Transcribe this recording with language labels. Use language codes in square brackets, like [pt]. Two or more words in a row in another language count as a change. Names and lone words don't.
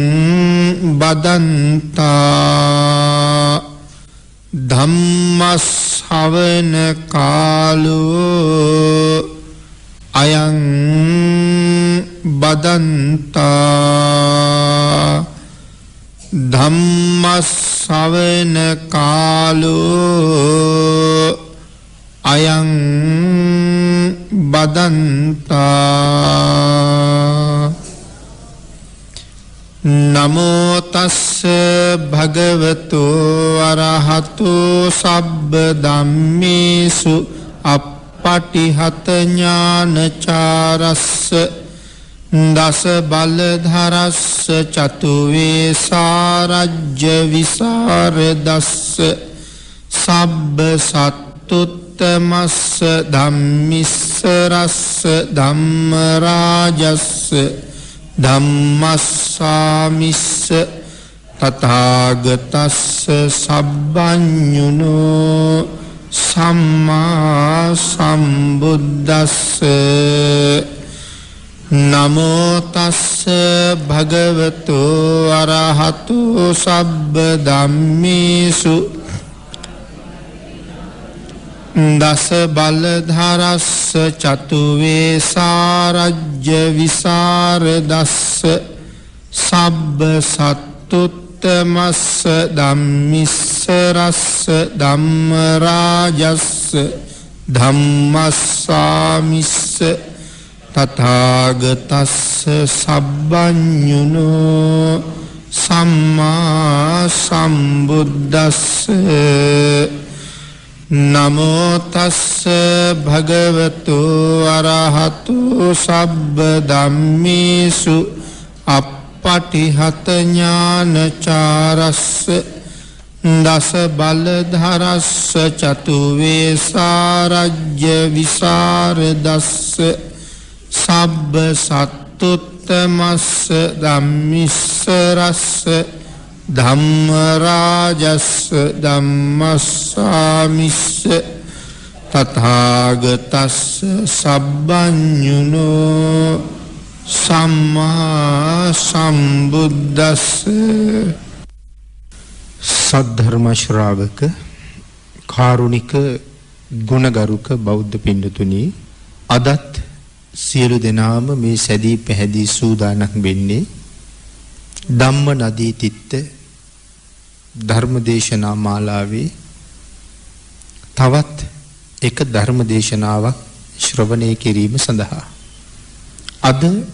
[pi] बदन्ता धम्मश्रवण कालो अयं बदन्ता धम्मश्रवण कालो अयं बदन्ता नमो तस्स भगवतो अरहतो सब्ब धम्मेषु अपटिहत ज्ञानचारस्स दस बलधरस्स चतुवेशारज्य विशारदस्स सब्ब सत्तुत्तमस्स धम्मिस्सरस्स धम्मराजस्स धम्मस्सामिस्स तथागतस्स सब्बञ्जुनो सम्मा सम्बुद्धस्स नमो तस्स भगवतो अरहतो सब्ब धम्मेषु दस बलधरस्स चतुवेशारज्य विशारदस्स सब्ब सत्तुत्तमस्स धम्मिस्सरस्स धम्मराजस्स धम्मस्सामिस्स तथागतस्स सब्बञ्जुनो सम्मा सम्बुद्धस्स नमो तस्स भगवतो अरहतो सब्ब धम्मेषु अपटिहत ज्ञानचारस्स दस बलधरस्स चतुवेशारज्य विशारदस्स सब्ब सत्तुत्तमस्स धम्मिस्सरस्स धम्मराजस्स धम्मस्सामिस्स तथागतस्स सब्बञ्जुनो सम्मा सम्बुद्धस्स सद्धर्म श्रावक [si] කාරුණික ගුණගරුක බෞද්ධ පින්නතුනි අදත් සියලු දෙනාම මේ සැදී පැහැදී සූදානම් වෙන්නේ ධම්ම නදී තිත්ත ධර්මදේශනා මාලාවේ තවත් එක ධර්මදේශනාවක් ශ්‍රවණය කිරීම සඳහා අද